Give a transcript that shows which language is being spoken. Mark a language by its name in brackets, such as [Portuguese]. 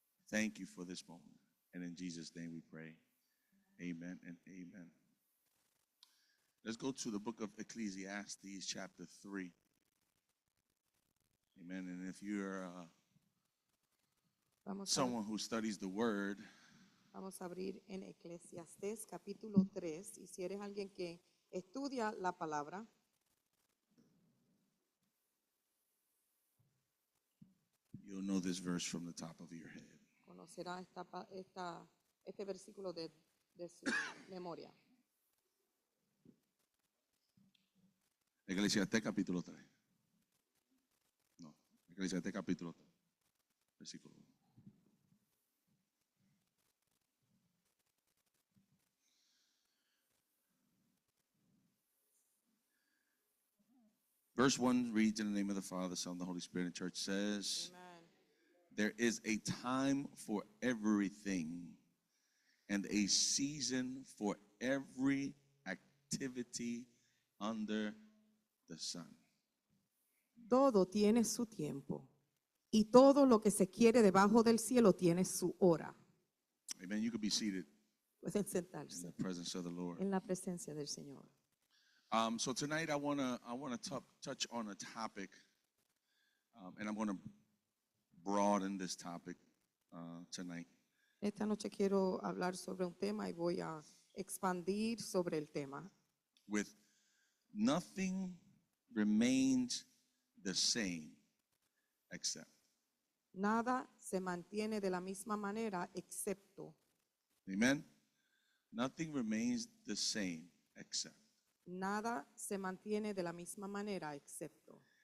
[English] Thank you for this moment. And in Jesus' name we pray. Amen and amen. Let's go to the book of Ecclesiastes, chapter 3. Amen. And if you're someone who studies the word, [Spanish] Vamos a abrir en Eclesiastés capítulo 3. Y si eres alguien que estudia la palabra, [English] you'll know this verse from the top of your head. [Spanish] conocerá este versículo de su memoria. Eclesiastés capítulo 3. No, Eclesiastés capítulo 3, versículo 1. [English] Verse 1 reads in the name of the Father, the Son, and the Holy Spirit, and the church says, Amen. There is a time for everything and a season for every activity under the sun. [Spanish] Todo tiene su tiempo y todo lo que se quiere debajo del cielo tiene su hora. [English] Amen. You could be seated [Spanish] Pueden sentarse [English] the presence of the Lord. [Spanish] en la presencia del Señor. [English] So tonight I wanna touch on a topic, and I'm gonna broaden this topic tonight. [Spanish] Esta noche quiero hablar sobre un tema y voy a expandir sobre el tema. [English] With nothing remains the same except. [Spanish] Nada se mantiene de la misma manera excepto. [English] Amen. Nothing remains the same except. [Spanish] Nada se mantiene de la misma manera excepto.